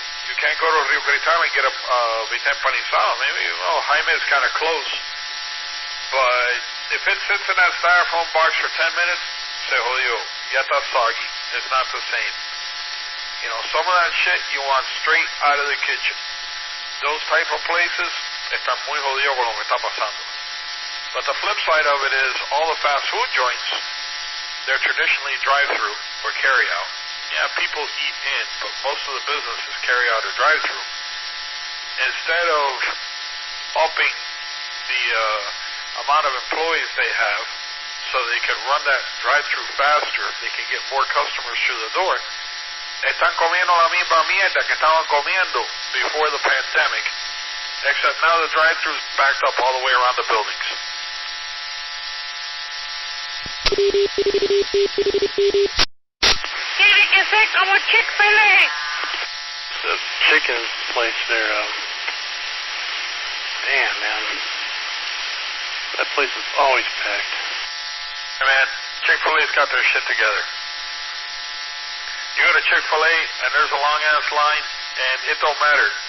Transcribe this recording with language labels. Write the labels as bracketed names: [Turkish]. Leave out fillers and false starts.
[English] You can't go to Rio Cristal and get a vite empanizado. Maybe Jaime is kind of close, but if it sits in that styrofoam box for 10 minutes, [Spanish] se jodió. Ya está [English] soggy. It's not the same. Some of that shit you want straight out of the kitchen. Those type of places [Spanish] están muy jodidos con lo que está pasando. [English] But the flip side of it is all the fast food joints, they're traditionally drive-through or carry-out. Yeah, people eat in, but most of the business is carry-out or drive-through. Instead of upping the amount of employees they have so they can run that drive-through faster, they can get more customers through the door, [Spanish] están comiendo la misma mierda que estaban comiendo [English] before the pandemic, except now the drive-through's backed up all the way around the buildings. [Spanish] Tiene que ser como Chick-fil-A. [English] The chicken place there, damn, man. That place is always packed. Hey, man, Chick-fil-A's got their shit together. You go to Chick-fil-A, and there's a long-ass line, and it don't matter.